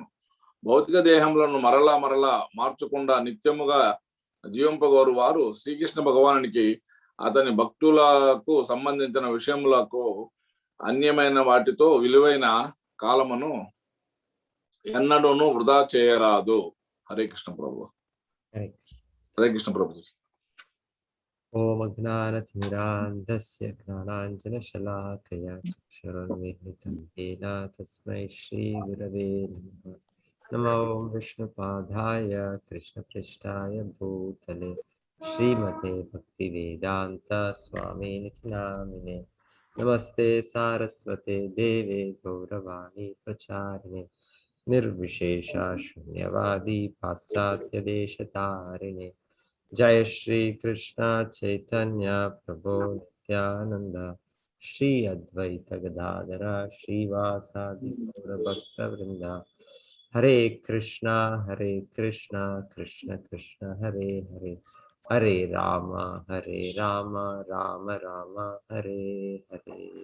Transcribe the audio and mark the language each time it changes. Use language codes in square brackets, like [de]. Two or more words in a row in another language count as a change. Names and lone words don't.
[te] భౌతిక దేహములను మరలా మార్చకుండా నిత్యముగా జీవింపగోరు వారు శ్రీకృష్ణ భగవానునికి అతని భక్తులకు సంబంధించిన విషయములకు అన్యమైన వాటితో విలువైన కాలమును ఎన్నడూను వృధా చేయరాదు. హరే కృష్ణ ప్రభు. హరే కృష్ణ ప్రభు. [sa] ఓం అజ్ఞానతిమిరాంధస్య జ్ఞానాంజనశలాకయా చక్షురున్మిలితం येन తస్మై శ్రీ గురవే నమః. నమో విష్ణుపాదాయ కృష్ణపృష్ఠాయ భూతలే శ్రీమతే భక్తివేదాంత స్వామినితి నామినే. నమస్తే సారస్వతే దేవే గౌరవాణి ప్రచారిణే నిర్విశేష శూన్యవాది పాశ్చాత్య దేశతారిణే. जय श्री कृष्ण चैतन्य प्रभु नित्यानंद श्री अद्वैत गदाधर श्रीवासादि गौर भक्त वृंद. हरे कृष्णा कृष्ण कृष्ण हरे हरे, हरे राम राम राम हरे हरे.